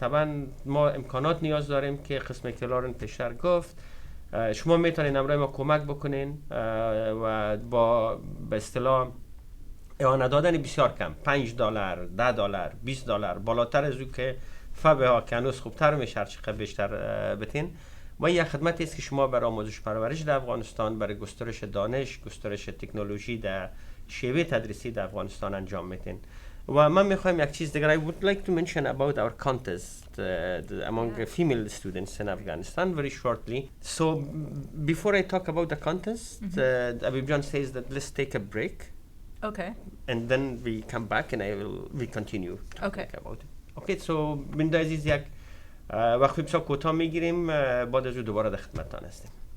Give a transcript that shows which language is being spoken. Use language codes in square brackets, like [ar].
[fa] طبعا ما امکانات نیاز داریم که قسمی که لارن پیشتر گفت، شما میتونین امروز ما کمک بکنین و با به اصطلاح اعانه دادن بسیار کم، $5 $10 $20 بالاتر از او که فبه ها که هنوز خوبتر میشه هر چقدر بیشتر بتین. و یک خدمتی است که شما برای آموزش پرورش در افغانستان، برای گسترش دانش، گسترش تکنولوژی در شیوه تدریسی در افغانستان انجام میتین. و من میخوایم یک چیز دیگر. [en] I would like to mention about our contest among female students in Afghanistan very shortly. So before I talk about the contest, Abib Jan says that let's take a break. Okay. And then we come back and we continue talking about it. Okay, so [fa] بنده عزیز یک وقتی بسیار کوتاه میگیریم، بعد از او دوباره در خدمتتان هستیم.